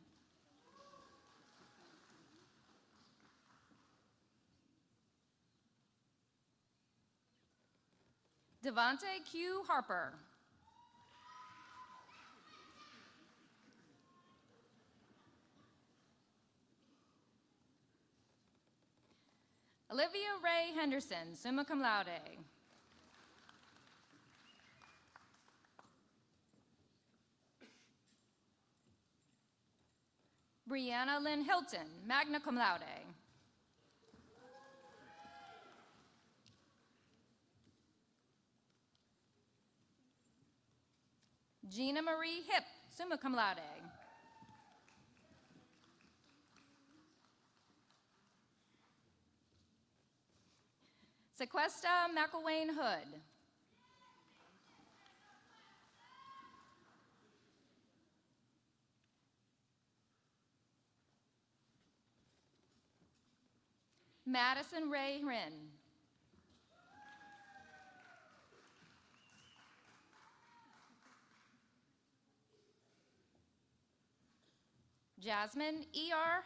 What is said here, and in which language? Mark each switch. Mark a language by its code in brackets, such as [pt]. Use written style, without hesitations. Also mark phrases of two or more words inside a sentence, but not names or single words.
[en] Devontae Q. Harper. Olivia Ray Henderson, [la] summa cum laude. [en] Brianna Lynn Hilton, [la] magna cum laude. [en] Gina Marie Hip, [la] summa cum laude. [en] Sequesta McElwain Hood. Madison Ray Wren. Jasmine E.R.